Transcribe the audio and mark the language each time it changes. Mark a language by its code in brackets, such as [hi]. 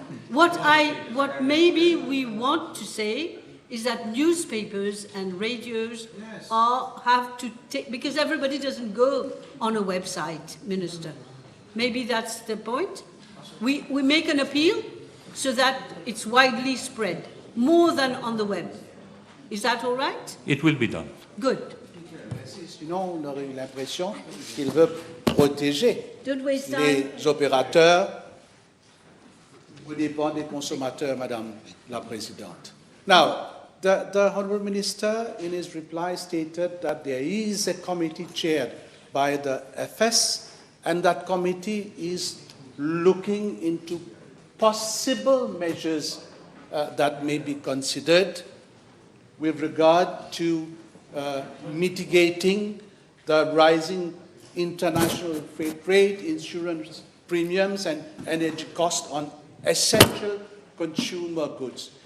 [en] What maybe we want to say is that newspapers and radios have to take, because everybody doesn't go on a website, Minister. Maybe that's the point. We make an appeal so that it's widely spread, more than on the web. Is that all right? It will be done. Good. [fr] Sinon, on aurait eu l'impression qu'il veut protéger [en] Don't waste time. [fr] les opérateurs au dépens des consommateurs, Madame la Présidente. [en] Now, the Honourable Minister, in his reply, stated that there is a committee chaired by the FS, and that committee is looking into possible measures that may be considered with regard to mitigating the rising international freight rate, insurance premiums, and energy costs on essential consumer goods.